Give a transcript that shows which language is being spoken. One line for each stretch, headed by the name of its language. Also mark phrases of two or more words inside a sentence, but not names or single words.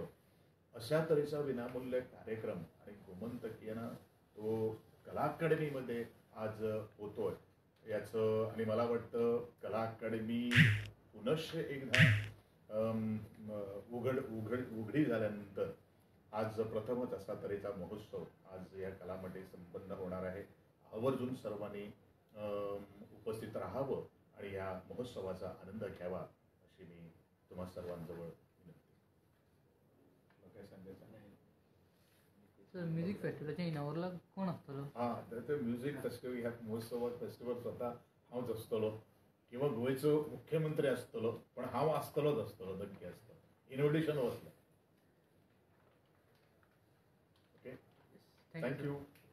Marathi: अशा तऱ्हेचा विनामूल्य कार्यक्रम आणि गोमंतकीयना तो कला अकादमीमध्ये आज होतोय याचं आणि मला वाटतं कला अकादमी पुनश्च एकदा उघडी झाल्यानंतर आज प्रथमच असा तऱ्हेचा महोत्सव आज या कलामध्ये संपन्न होणार आहे. आवर्जून सर्वांनी उपस्थित राहावं आणि या महोत्सवाचा आनंद घ्यावा अशी मी तुम्हा सर्वांजवळ विनंती. काय सांगायचं नाही.
Konkani: म्युझिक फेस्टिवलच्या इनावरला कोण असतलो? तर
English: music festival
Konkani: ह्या महोत्सवात फेस्टिवल स्वतः हांवच आसतलो किंवा गोंयचो मुख्यमंत्री आसतलो पण हांव आसतलोच आसतलो नक्की आसतलो. इन्व्हिटेशन वतलें.
English: okay, thank you.